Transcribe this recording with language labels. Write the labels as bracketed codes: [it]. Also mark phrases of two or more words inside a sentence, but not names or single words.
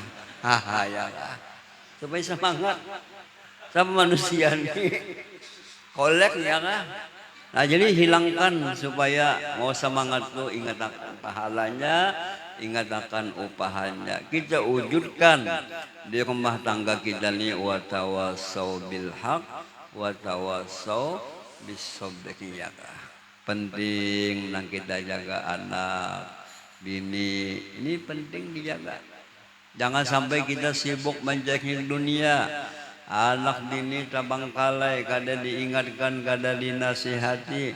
[bjn] Haha ya, supaya semangat. Sama manusia nih, kolek ya kan. Nah jadi hilangkan supaya mau semangat tuh, ingat akan pahalanya, ingat akan upahanya. Kita wujudkan di rumah tangga kita nih, [ar] وتواصوا بالحق وتواصوا بالصبر. [bjn] Penting nang kita jaga anak, bini, ini penting dijaga. Jangan sampai kita sibuk mencari dunia. Anak bini terbengkalai, kada diingatkan, kada dinasihati.